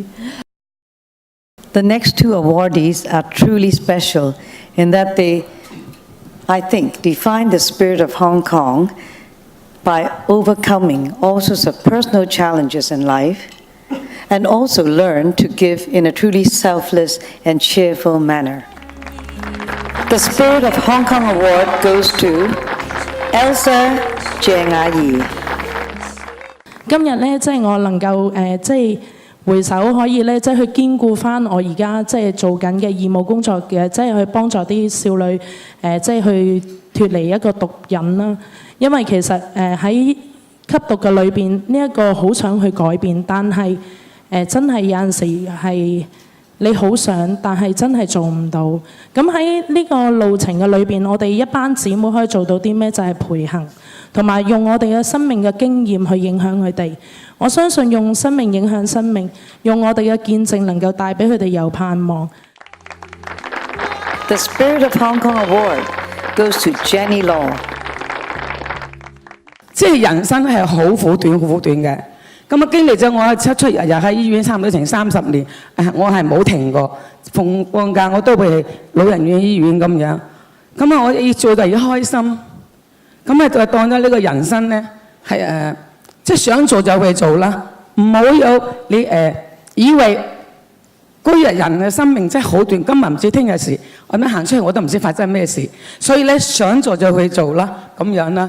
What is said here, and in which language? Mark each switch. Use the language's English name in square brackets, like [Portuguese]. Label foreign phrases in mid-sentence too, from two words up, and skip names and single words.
[English] The next two awardees are truly special in that they, I think, define the spirit of Hong Kong by overcoming all sorts of personal challenges in life and also learn to give in a truly selfless and cheerful manner. The Spirit of Hong Kong Award goes to Elsa Jiang Ayi. [Cantonese] 今日咧，即係我能夠即係回首可以咧，即係去兼顧翻我而家即係做緊嘅義務工作嘅，即係去幫助啲少女即係去脫離一個毒癮啦。因為其實喺吸毒嘅裏邊，呢一個好想去改變，但係真係有陣時係你好想，但係真係做唔到。咁喺呢個路程嘅裏邊，我哋一班姊妹可以做到啲咩？就係陪行，同埋用我哋嘅生命嘅經驗去影響佢哋。我相信用生命影響生命，用我哋嘅見證能夠帶俾佢哋有盼望。 [English] The Spirit of Hong Kong Award goes to Jenny Law. [Cantonese] 即係人生係好苦短嘅。咁啊經歷咗我出日日喺醫院差唔多成30年，我係冇停過。放假我都會去老人院、醫院咁樣。咁啊我要做就要開心。咁啊就當咗呢個人生咧係即係想做就去做啦，唔好有你以為嗰日人嘅生命真係好短，今日唔知聽日事，我咁行出去我都唔知發生咩事，所以咧想做就去做啦，咁樣啦。